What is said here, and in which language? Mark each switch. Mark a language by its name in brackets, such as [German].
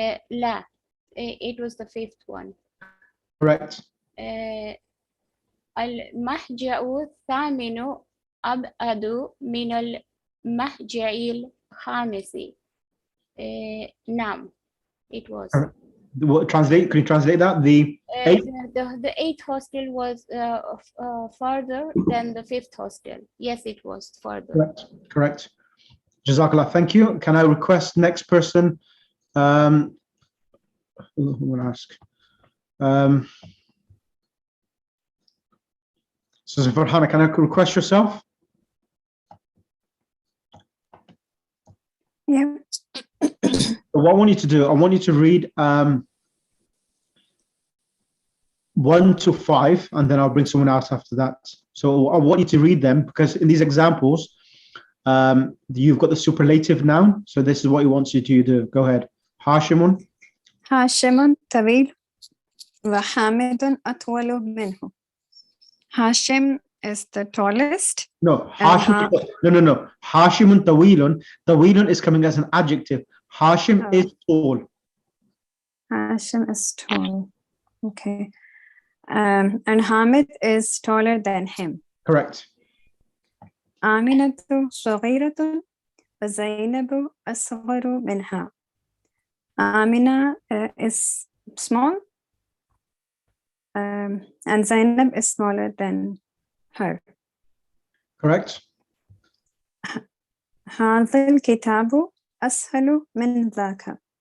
[English] لا, it was the 5th one. Correct. [Arabic] المحجأ الثامن أبعد من المحجأ الخامس. [English] نعم, it was. Translate, could you translate that? The 8th hostel was farther than the 5th hostel. Yes, it was farther. Correct. Jazakallah, thank you. Can I request next person? Who will ask? So Farhana, can I request yourself? Yeah. What I want you to do, I want you to read 1 to 5, and then I'll bring someone else after that. So I want you to read them because in these examples, you've got the superlative noun. So this is what he wants you to do. Go ahead. Hashimun. [Arabic] هاشم طويل وحامد أطول منه. [English] Hashim is the tallest. No, Hashim. No. Hashimun tawilun. Tawilun is coming as an adjective. Hashim is tall. Hashim is tall. Okay. And Hamid is taller than him. Correct. [Arabic] آمنة صغيرة وزينب أصغر منها. [English] Amina is small, and Zainab is smaller than her. Correct. [Arabic] هذا الكتاب أسهل من ذاك.